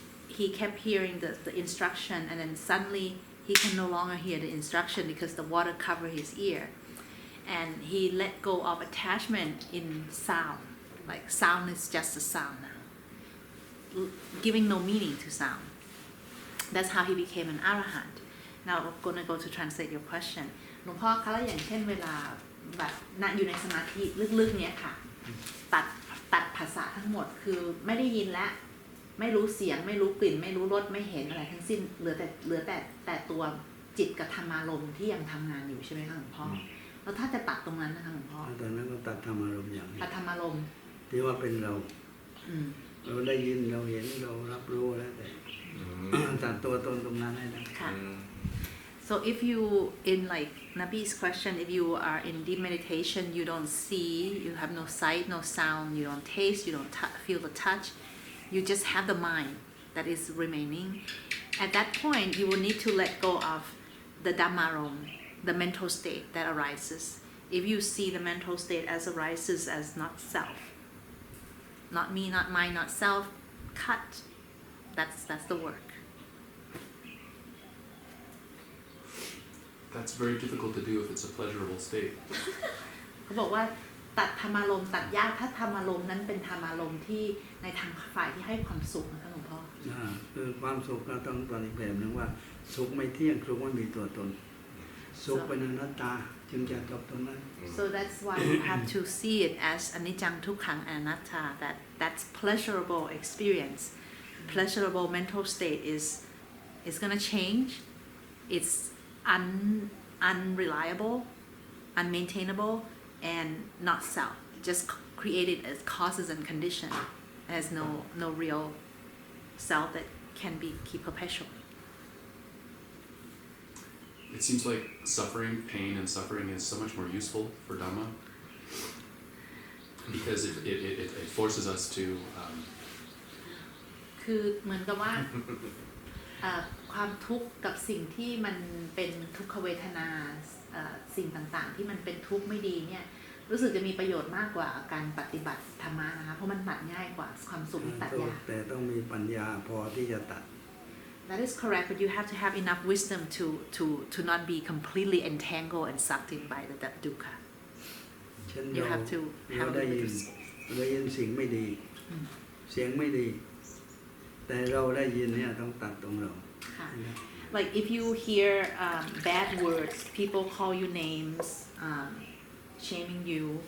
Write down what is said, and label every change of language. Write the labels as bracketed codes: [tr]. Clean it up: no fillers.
[en] He kept hearing the instruction, and then suddenly he can no longer hear the instruction because the water covered his ear, and he let go of attachment in sound. Like sound is just a sound now, giving no meaning to sound. That's how he became an arahant. Now we're going to go to translate your question. [th] หลวงพ่อคะแล้วอย่างเช่นเวลาแบบอยู่ในสมาธิลึกๆเนี้ยค่ะตัดภาษาทั้งหมดคือไม่ได้ยินและไม่รู้เสียงไม่รู้กลิ่นไม่รู้รสไม่เห็นอะไรทั้งสิ้นเหลือแต่ตัวจิตกับธรรมารมณ์ที่ยังทำงานอยู่ใช่ไหมคะหลวงพ่อแล้วถ้าจะตัดตรงนั้นนะคะหลวงพ่อ ตอนนั้นก็ตัดธรรมารมณ์อย่างนี้ ตัดธรรมารมณ์ ที่ว่าเป็นเราได้ยินเราเห็นเรารับรู้แล้วแต่ตัดตัวตนตรงนั้นให้ได้ [en] ค่ะ So if you in like Nabi's question, if you are in deep meditation, you don't see, you have no sight, no sound, you don't taste, you don't feel the touch, you just have the mind that is remaining. At that point, you will need to let go of the dhammarom, the mental state that arises. If you see the mental state as arises as not self, not me, not mine, not self, cut. That's the work. That's very difficult to do if it's a pleasurable state. [th] เขาบอกว่าตัดธรรมารมณ์ตัดยากถ้าธรรมารมณ์นั้นเป็นธรรมารมณ์ที่ในทางฝ่ายที่ให้ความสุขนะคะหลวงพ่อ คือความสุขเราต้องตอนอีกแบบนึงว่าสุขไม่เที่ยงสุขไม่มีตัวตนสุขเป็นอนัตตาจึงจะจบตรงนั้น [en] So that's why you have to see it as anicca dukkha anatta, that's pleasurable experience. Pleasurable mental state is going to change. It's unreliable, unmaintainable, and not self. Just created as causes and condition. There's no real self that can be keep perpetual. It seems like suffering, pain, and suffering is so much more useful for Dhamma because it forces us to. [th] คือเหมือนกับว่าความทุกข์กับสิ่งที่มันเป็นทุกขเวทนาสิ่งต่างๆที่มันเป็นทุกข์ไม่ดีเนี่ยรู้สึกจะมีประโยชน์มากกว่าการปฏิบัติธรรมะนะคะเพราะมันตัดง่ายกว่าความสุขตัดยาก แต่ต้องมีปัญญาพอที่จะตัด [en] That is correct, but you have to have enough wisdom to not be completely entangled and sucked in by the dukkha. You have to have [th] ได้ยินสิ่งไม่ดีเสียงไม่ดีแต่เราได้ยินเนี่ยต้องตัดตรงเรา [en] Like if you hear bad words, people call you names, shaming you.